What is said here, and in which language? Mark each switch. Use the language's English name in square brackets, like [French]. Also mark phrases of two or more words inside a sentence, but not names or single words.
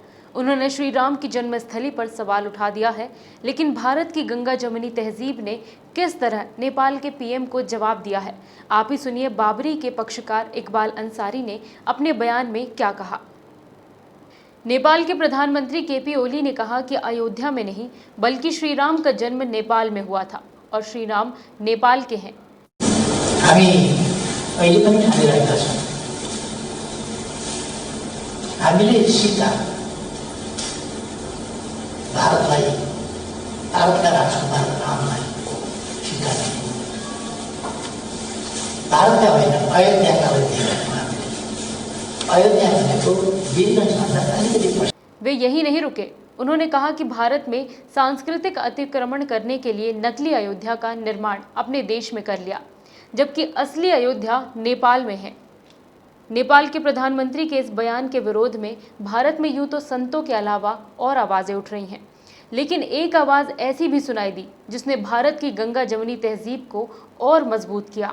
[Hindi] उन्होंने श्री राम की जन्मस्थली पर सवाल उठा दिया है, लेकिन भारत की गंगा जमुनी तहजीब ने किस तरह नेपाल के पीएम को जवाब दिया है। आप ही सुनिए बाबरी के पक्षकार इकबाल अंसारी ने अपने बयान में क्या कहा। नेपाल के प्रधानमंत्री केपी ओली ने कहा कि अयोध्या में नहीं बल्कि श्री राम का जन्म नेपाल में हुआ था और श्री राम नेपाल के हैं। [Nepali] हामी अहिले पनि ठानिरहेका छौँ, हामीले सिधा भारतलाई, भारतका राजकुमार रामलाई सिधा दियौँ। भारतका होइन, अयोध्याका अयोध्या भनेको वीरगन्जभन्दा अलिकति। [Hindi] वे यही नहीं रुके। उन्होंने कहा कि भारत में सांस्कृतिक अतिक्रमण करने के लिए नकली अयोध्या का निर्माण अपने देश में कर लिया, जबकि असली अयोध्या नेपाल में है। नेपाल के प्रधानमंत्री के इस बयान के विरोध में भारत में यूं तो संतों के अलावा और आवाज़ें उठ रही हैं, लेकिन एक आवाज़ ऐसी भी सुनाई दी जिसने भारत की गंगा जमुनी तहजीब को और मजबूत किया।